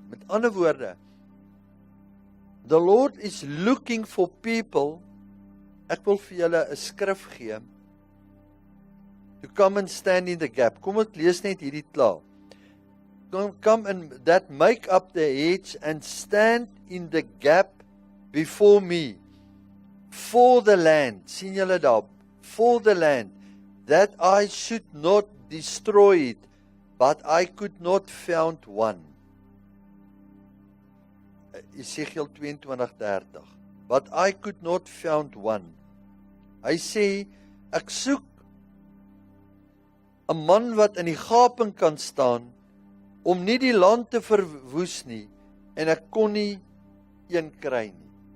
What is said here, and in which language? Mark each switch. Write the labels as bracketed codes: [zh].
[af] Met ander woorde, [en] the Lord is looking for people [af] Ek wil vir julle 'n skrif gee. [en] To come and stand in the gap. [af] Kom ek lees net hierdie klaar. [en] Come and that make up the hedge and stand in the gap before me. For the land. [af] Sien julle daar? [en] For the land. That I should not destroy it. But I could not found one. Esegiel 22:30. But I could not found one. [af] Hy sê, ek soek 'n man wat in die gaping kan staan, om nie die land te verwoes nie, en ek kon nie een kry nie.